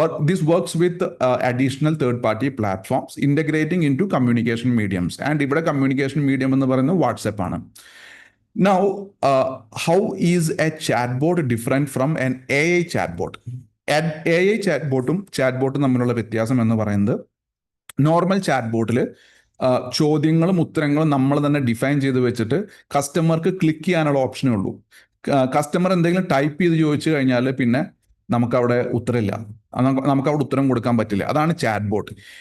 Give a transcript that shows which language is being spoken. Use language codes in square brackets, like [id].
[en] This works with additional third-party platforms integrating into communication mediums. [ml] And ഇവിടെ communication medium എന്ന് പറയുന്നത് WhatsApp ആണ്. [en] Now, how is a chatbot different from an AI chatbot? [ml] AI chatbotഉം chatbotഉം തമ്മിലുള്ള വ്യത്യാസം എന്ന് പറയുന്നത്, normal ചാറ്റ്ബോട്ടിൽ ചോദ്യങ്ങളും ഉത്തരങ്ങളും നമ്മൾ തന്നെ ഡിഫൈൻ ചെയ്ത് വെച്ചിട്ട് കസ്റ്റമർക്ക് ക്ലിക്ക് ചെയ്യാനുള്ള ഓപ്ഷനേ ഉള്ളൂ. കസ്റ്റമർ എന്തെങ്കിലും ടൈപ്പ് ചെയ്ത് ചോദിച്ചു കഴിഞ്ഞാൽ പിന്നെ നമുക്കവിടെ ഉത്തരമില്ല, നമുക്കവിടെ ഉത്തരം കൊടുക്കാൻ പറ്റില്ല. അതാണ് ചാറ്റ് ബോട്ട്.